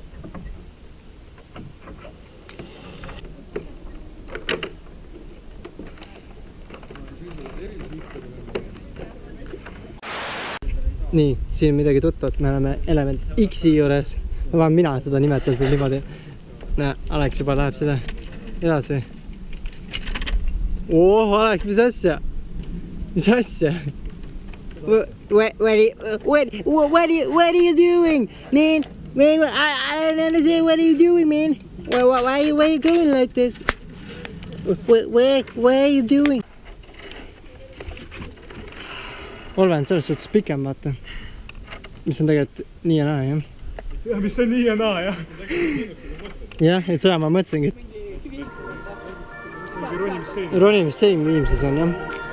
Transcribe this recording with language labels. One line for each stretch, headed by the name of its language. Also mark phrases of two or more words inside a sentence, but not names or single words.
Estonian: Nii, siin midagi tutvat, me oleme element X-i juures. Mina seda nimetan niimoodi. Alex juba läheb seda edasi. Alex, mis asja? Mis asja?
English: What are you doing, man? I don't understand. What are you doing, man? Why are you going like this? What are you doing?
Estonian: Olve on selles suhtes pikem, vaata. Mis on tegelikult nii ja naa, jah? Ja, mis on nii ja naa, jah? Jah, et seda ma mõtlesingi. Ronimisseim Viimsis on, jah.